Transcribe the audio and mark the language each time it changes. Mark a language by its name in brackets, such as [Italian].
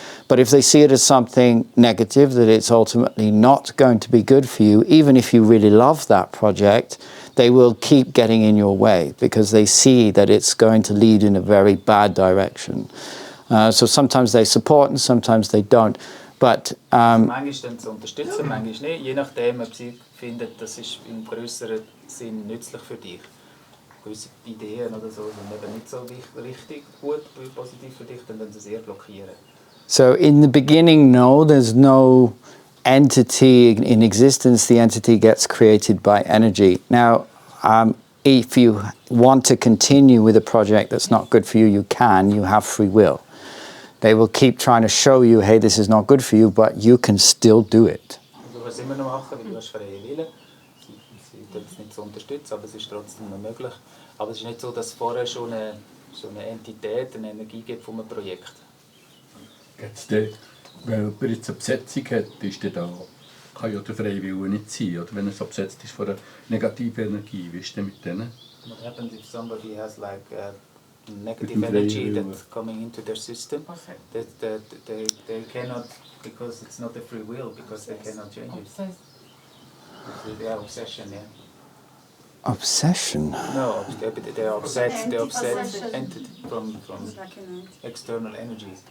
[English] But if they see it as something negative, that it's ultimately not going to be good for you, even if you really love that project, they will keep getting in your way because they see that it's going to lead in a very bad direction. So sometimes they support and sometimes they don't. But [German] manchmal dann zu unterstützen, manchmal nicht, je nachdem, ob sie finden, das ist im größeren Sinn nützlich für dich. Gewisse Ideen oder so sind eben nicht so richtig gut, positiv für dich, dann werden sie sehr blockieren. [English] So in the beginning, no, there's no entity in existence. The entity gets created by energy. Now, if you want to continue with a project that's not good for you, you can. You have free will. They will keep trying to show you, hey, this is not good for you, but you can still do it. [German] Du kannst es immer noch machen, weil du hast freie Wille. Sie tun es nicht so unterstützen, aber es ist trotzdem noch möglich. Aber es ist nicht so, dass es vorher schon eine Entität, eine Energie gibt von einem Projekt. Jetzt, wenn jemand jetzt eine Besetzung hat, ist da, kann ja der freie Wille nicht sein. Oder wenn es besetzt ist von einer negativen Energie, wie ist denn mit denen? [English] What happens if somebody has like negative energy that's coming into their system? That they cannot, because it's not a free will, because they cannot change it. Yeah, obsession, yeah. Obsession. No, they're upset entered from external energies.